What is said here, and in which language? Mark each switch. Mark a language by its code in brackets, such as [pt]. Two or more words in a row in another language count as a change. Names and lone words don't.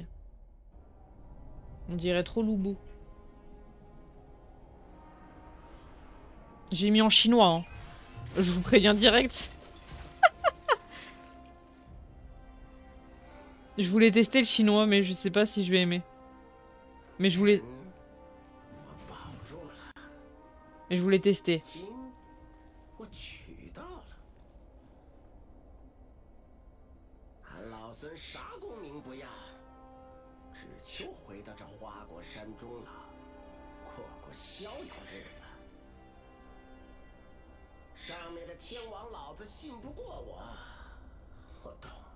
[fr] On dirait trop Lubu. J'ai mis en chinois, hein. Je vous préviens direct. Je voulais tester le chinois, mais je sais pas si je vais aimer. Mais je voulais tester. [zh] 我取到了。俺老孙啥功名不要，只求回到这花果山中了，过过逍遥日子。上面的天王老子信不过我，我懂。